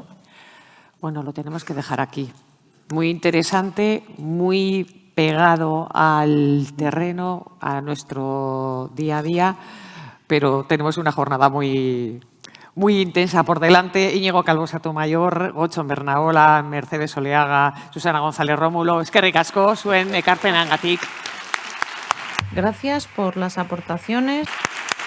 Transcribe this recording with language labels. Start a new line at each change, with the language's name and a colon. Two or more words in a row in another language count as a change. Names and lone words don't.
Spanish: Bueno, lo tenemos que dejar aquí. Muy interesante, muy pegado al terreno, a nuestro día a día, pero tenemos una jornada muy intensa por delante. Íñigo Calvo Sotomayor,
Basque: Gotzon Bernaola, Mercedes Oleaga, Susana González Rómulo, eskerrik asko, zuen ekarpenengatik.
Spanish: Gracias por las aportaciones.